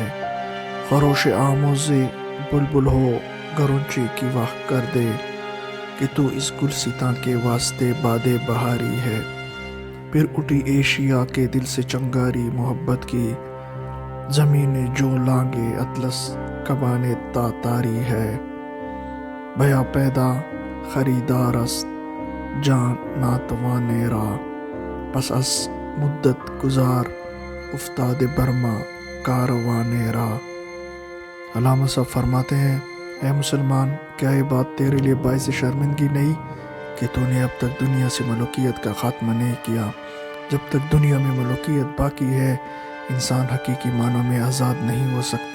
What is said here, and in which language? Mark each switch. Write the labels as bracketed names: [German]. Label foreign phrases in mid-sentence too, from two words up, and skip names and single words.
[Urdu] خروش آموز بلبل ہو گرونچی کی واہ کر دے کہ تو اس گلستاں کے واسطے باد بہاری ہے۔ پھر اٹھی ایشیا کے دل سے چنگاری محبت کی، زمین جو لانگے اطلس کبانے تاتاری ہے۔ [Persian] بیا پیدا خریدار است جان ناتوانے را، پس از مدت گزار افتاد برما کاروانے را۔ [Urdu] علامہ صاحب فرماتے ہیں، اے مسلمان، کیا یہ بات تیرے لیے باعث شرمندگی نہیں کہ تو نے اب تک دنیا سے ملوکیت کا خاتمہ نہیں کیا؟ جب تک دنیا میں ملوکیت باقی ہے انسان حقیقی معنوں میں آزاد نہیں ہو سکتا۔